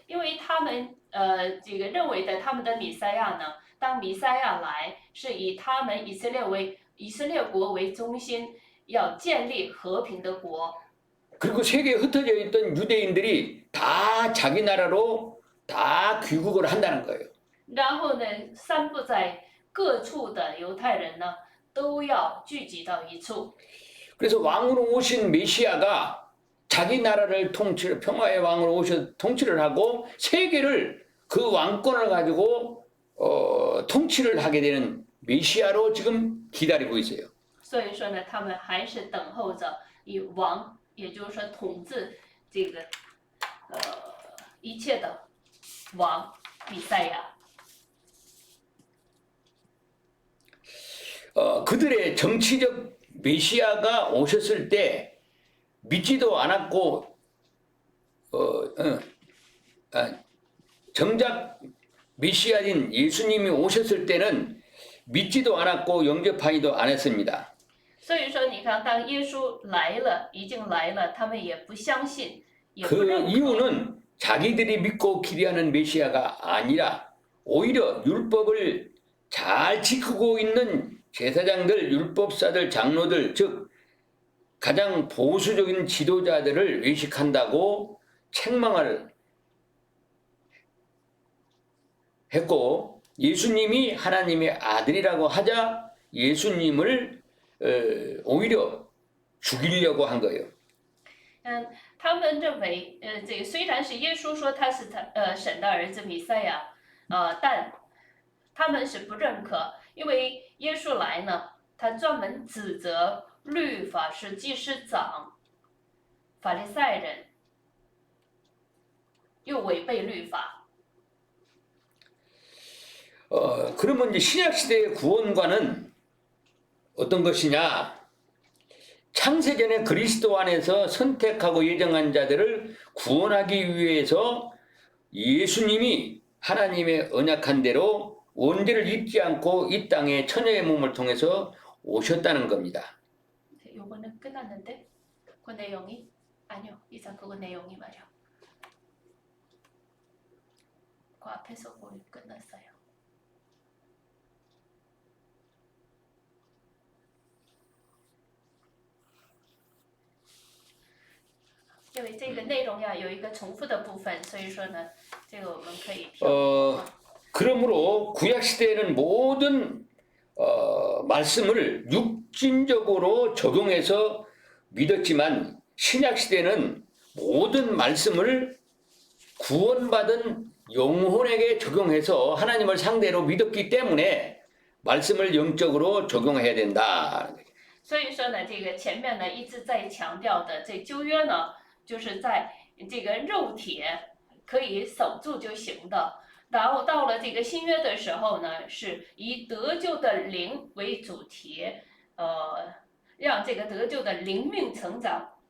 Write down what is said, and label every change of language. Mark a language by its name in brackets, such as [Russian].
[Chinese] 因为他们这个认为的他们的弥赛亚呢，当弥赛亚来，是以他们以色列国为中心，要建立和平的国。 [Korean] 그리고 세계에 흩어져 있던 유대인들이 다 자기 나라로 다 귀국을 한다는 거예요. [Chinese] 然后呢，散布在各处的犹太人呢，都要聚集到一处。 [Korean] 그래서 왕으로 오신 메시아가 자기 나라를 평화의 왕으로 오셔 통치를 하고 세계를 그 왕권을 가지고 통치를 하게 되는 메시아로 지금 기다리고 있어요. [Chinese] 所以说呢，他们还是等候着以王，也就是说统治这个一切的王弥赛亚。 [Korean] 그들의 정치적 메시아가 오셨을 때 믿지도 않았고 정작 메시아인 예수님이 오셨을 때는 믿지도 않았고 영접하지도 않았습니다. [Chinese] 所以说，你看，当耶稣来了，已经来了，他们也不相信，也不 그 认可。 [Korean] 이유는 자기들이 믿고 기대하는 메시아가 아니라 오히려 율법을 잘 지키고 있는 제사장들, 율법사들, 장로들, 즉 가장 보수적인 지도자들을 외식한다고 책망을 했고 예수님이 하나님의 아들이라고 하자 예수님을 오히려 죽이려고 한 거예요. [Chinese] 他们认为，这个虽然是耶稣说他是神的儿子弥赛亚，但他们是不认可，因为耶稣来呢，他专门指责律法师、祭司长、法利赛人，又违背律法。 [Korean] 그러면 이제 신약 시대의 구원관은 어떤 것이냐? 창세전에 그리스도 안에서 선택하고 예정한 자들을 구원하기 위해서 예수님이 하나님의 언약한 대로 원죄를 잊지 않고 이 땅에 처녀의 몸을 통해서 오셨다는 겁니다. 요거는 끝났는데 그 내용이 아니요. 이상 그거 내용이 말이요. 그 앞에서 우리 끝났어요. [Chinese] 因为这个内容呀有一个重复的部分，所以说呢，这个我们可以跳。 [Korean] 그러므로 구약 시대에는 모든 말씀을 육신적으로 적용해서 믿었지만 신약 시대는 모든 말씀을 구원받은 영혼에게 적용해서 하나님을 상대로 믿었기 때문에 말씀을 영적으로 적용해야 된다. [Chinese] 所以说呢，这个前面呢一直在强调的，这旧约呢，就是在这个肉体可以守住就行的，然后到了这个新约的时候呢，是以得救的灵为主题，让这个得救的灵命成长